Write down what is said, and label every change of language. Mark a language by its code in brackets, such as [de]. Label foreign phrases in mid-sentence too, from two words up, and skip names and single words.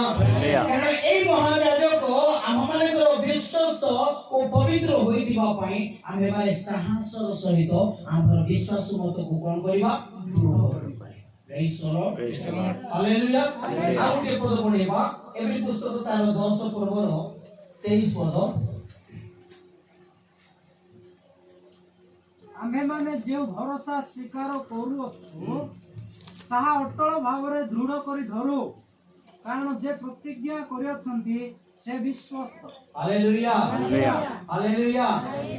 [or] କାରଣ এই ମହାଯାଜକ ଆମମାନଙ୍କର ବିଶ୍ୱସ୍ତ ଓ ପବିତ୍ର ହୋଇଥିବା ପାଇଁ ଆମେମାନେ ସାହସର ସହିତ ଆମର ବିଶ୍ୱାସ ମତକୁ କଣ କରିବା? ଦୃଢ଼ କରିବା। [en] Praise the Lord, [or] ହାଲେଲୁୟା। ଆଉ ଗୋଟେ ପଦ ପଢିବା, ଏଭ୍ରି ପୁସ୍ତକ ତାର 10 ପର୍ବର 23 ପଦ। ଆମ୍ଭେମାନେ ଯେ ଭରସା ସ୍ୱୀକାର କରୁଅଛୁ ତାହା ଅଟଳ ଭାବରେ ଦୃଢ଼ କରି ଧରୁ, କାରଣ ଯେ ପ୍ରତିଜ୍ଞା କରିଅଛନ୍ତି ସେ ବିଶ୍ୱସ୍ତ। ହାଲେଲୁୟା, ହାଲେଲୁୟା, ହାଲେଲୁୟା।